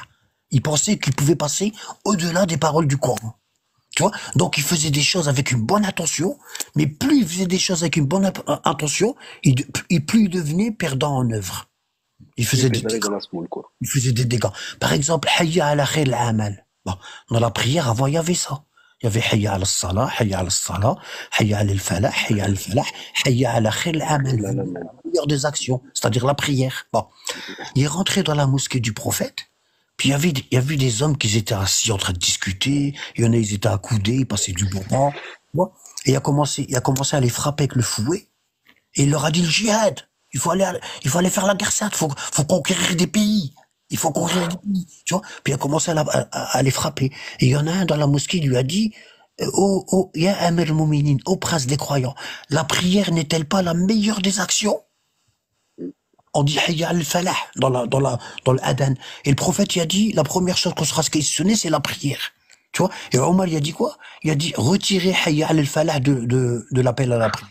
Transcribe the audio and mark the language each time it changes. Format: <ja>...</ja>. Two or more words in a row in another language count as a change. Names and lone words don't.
<fr>Il pensait qu'il pouvait passer au-delà des paroles du Coran. Tu vois? Donc, il faisait des choses avec une bonne intention, mais plus il faisait des choses avec une bonne intention, plus il devenait perdant en œuvre. Il Il faisait des pédalait dégâts. dans la semoule, quoi. Il faisait des dégâts. Par exemple,</fr> <ar>حي على خير العمل.</ar> <fr>Bon, dans la prière, avant, il y avait ça. Il y avait</fr> <ar>حي على الصلاة، حي على الصلاة، حي على الفلاح، حي على الفلاح، حي على خير العمل.</ar> <fr>Là, là, là. La meilleure des actions, c'est-à-dire la prière. Bon. Il est rentré dans la mosquée du prophète, puis il y avait des hommes qui étaient assis en train de discuter, il y en a, ils étaient accoudés, ils passaient du bon temps. Bon. Et il a commencé à les frapper avec le fouet, et il leur a dit le djihad. Il faut aller faire la guerre sainte, faut conquérir des pays. Il faut conquérir des pays, tu vois. Puis il a commencé à les frapper. Et il y en a un dans la mosquée, il lui a dit,</fr> <ar>يا أمير المؤمنين,</ar> <fr>ô prince des croyants, la prière n'est-elle pas la meilleure des actions? On dit</fr> <ar>حي الفلاح</ar> <fr>dans le Adhan. Et le prophète, il a dit, la première chose qu'on sera questionné, c'est la prière. Tu vois? Et Omar, il a dit quoi? Il a dit, retirez</fr> <ar>حي الفلاح</ar> <fr>de l'appel à la prière.</fr>